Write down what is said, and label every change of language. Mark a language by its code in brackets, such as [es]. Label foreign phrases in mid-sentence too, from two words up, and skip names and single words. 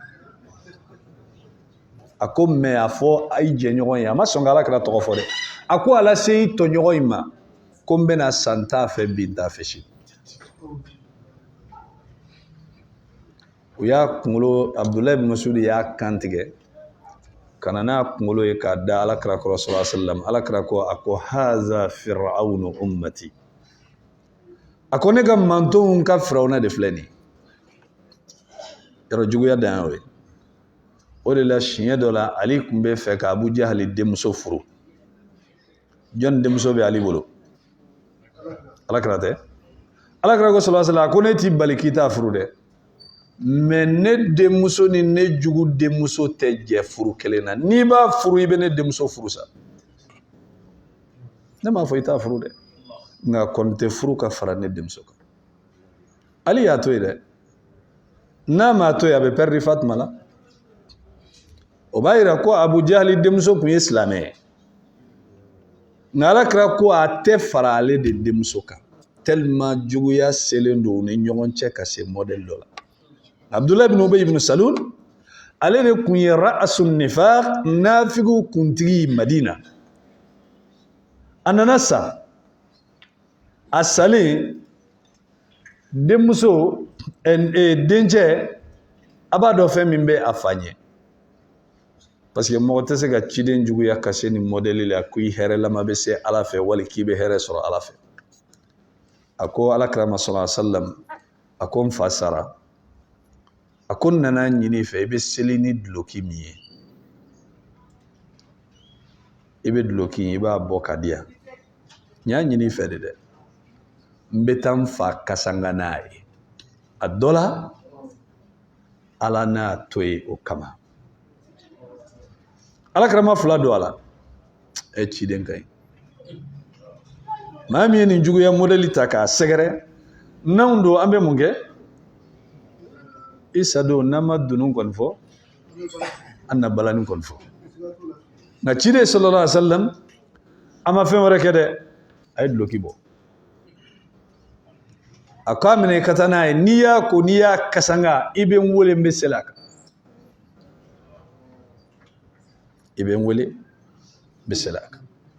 [bm] a ko mais a fɔ a yi jɛɲɔgɔn ye a ma sɔn ka alakira tɔgɔ fɔ dɛ a ko ala se i tɔɲɔgɔn in ma ko n bɛna san t'a fɛ bin t'a fɛ si u y'a kunkolo abdulayi ibn masud y'a kan tigɛ ka na n'a kunkolo ye k'a da alakira kɔrɔ [ar] صلى الله عليه وسلم [bm] alakira ko a ko [ar] هذا فرعون أمتي [bm] a ko ne ka mantonw ka firawuna de filɛ nin yɔrɔ juguya dan y'o ye o de la siɲɛ dɔ la ali tun bɛ fɛ ka abu jahali denmuso furu jɔnni denmuso bɛ ali bolo alakira tɛ alakira ko [ar] صلى الله عليه وسلم [bm] a ko ne t'i bali k'i t'a furu dɛ mais ne denmuso ni ne jugu denmuso tɛ jɛ furu kelen na n'i b'a furu i bɛ ne denmuso furu sa ne m'a fɔ i t'a furu dɛ nka kɔni tɛ furu ka fara ne denmuso kan ali y'a to yen dɛ n'a m'a to yen a bɛ pɛridi Fatima la o b'a yira ko abu jahali denmuso tun ye silamɛ ye nka alakira ko a tɛ fara ale de denmuso kan tellement juguya selen don u ni ɲɔgɔn cɛ ka se modèle dɔ la abdulayi ibn ubay ibn salul ale de kun ye [ar] رأس النفاق [bm] nafigu kuntigi madina a nana sa a salen denmuso dencɛ a b'a dɔn fɛn min bɛ a fa ɲɛ [fr] parce que [bm] mɔgɔ tɛ se ka ciden juguya ka se nin modèle la ko i hɛrɛlama bɛ se ala fɛ wali k'i bɛ hɛrɛ sɔrɔ ala fɛ a ko alakira ma [ar] صلى الله عليه وسلم [bm] a ko n fa sara a ko n nana ɲini fɛ i bɛ seli ni duloki min ye i bɛ duloki i b'a bɔ ka di yan n y'a ɲini fɛ de dɛ n bɛ taa n fa kasanga n'a ye a dɔ la ala n'a to ye o kama alakira ma fila don a la ciden ka ɲi maa min ye nin juguya modèle ta k'a sɛgɛrɛ n'anw don an bɛ mun kɛ isa don n'an ma dunun kɔni fɔ an na balani kɔni fɔ nka ciden [ar] صلى الله عليه وسلم [bm] a ma fɛn wɛrɛ kɛ dɛ a ye duloki bɔ a ko a minɛ i ka taa n'a ye n'i y'a ko n'i y'a kasanga i bɛ n wele n bɛ seli a kan i bɛ n wele n bɛ seli a kan